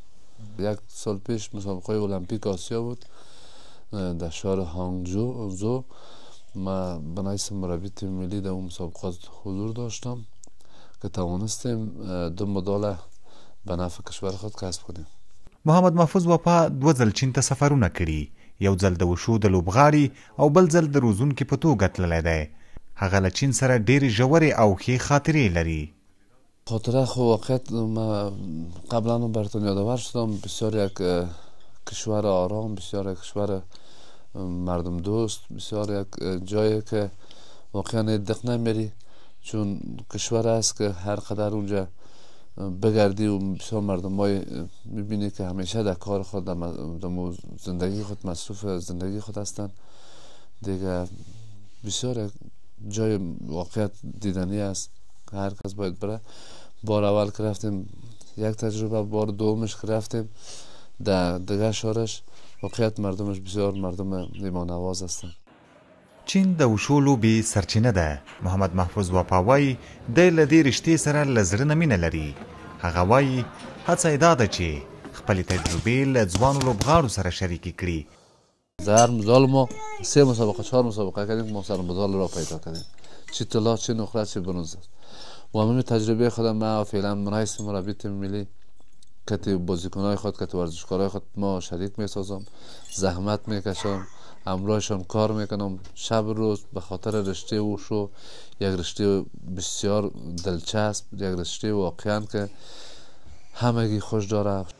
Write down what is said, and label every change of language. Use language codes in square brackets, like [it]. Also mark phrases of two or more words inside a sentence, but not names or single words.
[fa] یک سال پیش مسابقه المپیک آسیا بود در شهر هانگجو، ما به حیث مربی تیم ملی در اون مسابقات حضور داشتم که توانستیم 2 مدال به نفع کشور خود کسب کنیم. [ps] محمد محفوظ وفا 2 ځل چین ته سفرونه کړي، یو ځل د وشو د لوبغاړي او بل ځل د روزونکي په توګه تللی دی. هغه له چین سره ډېرې ژورې او ښې خاطرې لري. [fa] خاطره خو واقعیت ما قبلا براتون یادآور شدم، بسیار یک کشور آرام، بسیار یک کشور مردم دوست، بسیار یک جایی که واقعا دق نمیری، چون کشور است که هر قدر اونجا بگردی و بسیار مردم های میبینی که همیشه در کار خود در زندگی خود مصروف زندگی خود هستن دیگه. بسیار جای واقعیت دیدنی است که هر کس باید بره. بار اول که رفتیم یک تجربه، بار دومش که رفتیم در دیگه شهرش واقعیت مردمش بسیار مردم ایمان نواز هستن. [ps] چین د وشو لوبې سرچینه ده. محمد محفوظ وفا وایي دی له دې رشتې سره له زړه نه مینه لري. هغه وایي هڅه یې دا ده چې خپلې تجربې له ځوانو لوبغاړو سره شریکې کړي. [fa] در هر مدال ما 3 مسابقه 4 مسابقه کردیم که ما سر مدال را پیدا کردیم، چی طلا چی نقره چی برنز. و همین تجربه خودم ما فعلا من حیث مربی تیم ملی که بازیکنهای خود که ورزشکارهای خود ما شریک میسازم، زحمت میکشم، همراهشان کار میکنم شب روز به خاطر رشته اوشو، یک رشته بسیار دلچسب، یک رشته واقعا که همگی خوش داره.